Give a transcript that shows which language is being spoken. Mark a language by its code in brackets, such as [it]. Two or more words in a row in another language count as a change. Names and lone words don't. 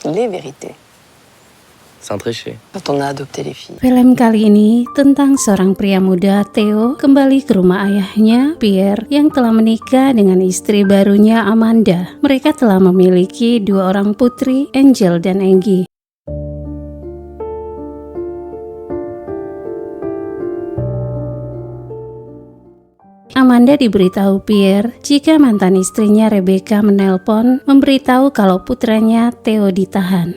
[fr] les vérités. Sans tricher. Quand on a adopté les filles. [id] Film kali ini tentang seorang pria muda, Theo, kembali ke rumah ayahnya, Pierre, yang telah menikah dengan istri barunya, Amanda. Mereka telah memiliki 2 orang putri, Angel dan Angie. Amanda diberitahu Pierre jika mantan istrinya Rebecca menelpon memberitahu kalau putranya Theo ditahan.